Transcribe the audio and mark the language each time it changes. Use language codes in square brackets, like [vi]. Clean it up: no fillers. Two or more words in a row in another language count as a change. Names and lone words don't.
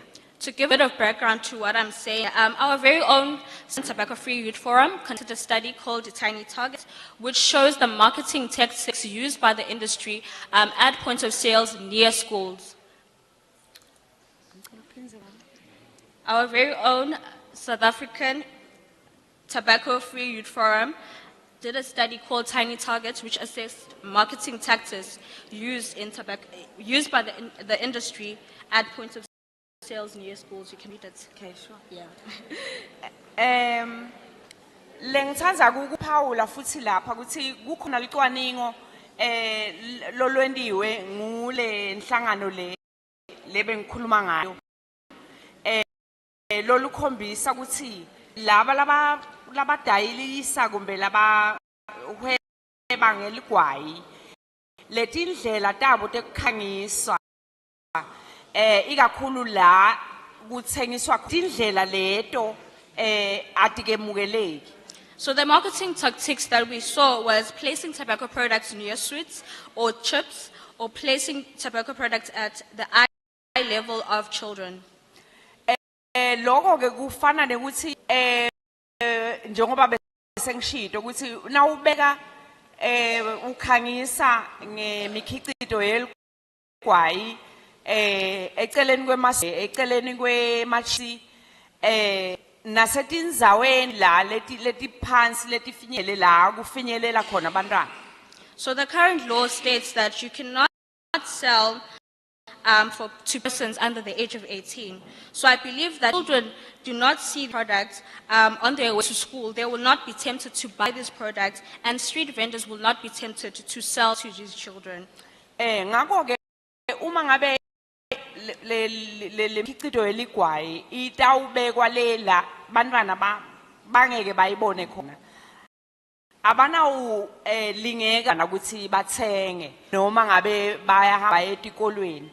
[en] To give a bit of background to what I'm saying, our very own Tobacco Free Youth Forum conducted a study called the Tiny Target, which shows the marketing tactics used by the industry at points of sales near schools. Our very own South African Tobacco Free Youth Forum did a study called Tiny Targets, which assessed marketing tactics used by the industry at points of sales near schools. You can read it. Okay, sure. Yeah. [ss] Lengithanza ukuphawula futhi lapha ukuthi kukhona licwaningo lolwendiwe ngule nhlangano le bengikhuluma ngayo lolukhombisa ukuthi laba dayilisa kumbe laba uhweba ngeligwayi letindlela tabo tekukhangiswa ikakhulu la kuthengiswa indlela leto atikemukeleki. [en] So the marketing tactics that we saw was placing tobacco products near sweets or chips, or placing tobacco products at the eye level of children. [ss] Lokho ke kufana nekuthi njengoba besengishito ukuthi nawubeka ukhangisa ngemikhicito yeligwayi eceleni kwemachi nasetindzaweni la letiphansi letifinyele la kufinyelela khona bantwana. [en] So the current law states that you cannot sell to persons under the age of 18. So I believe that children do not see products on their way to school. They will not be tempted to buy these products, and street vendors will not be tempted to sell to these children. [ss] Ngakho ke uma ngabe le mkhicido eligwayi itawubekwa lela bantwana bangeke bayibone khona. Abanawu lingeka ukuthi bathenge noma ngabe bayahamba etikolweni.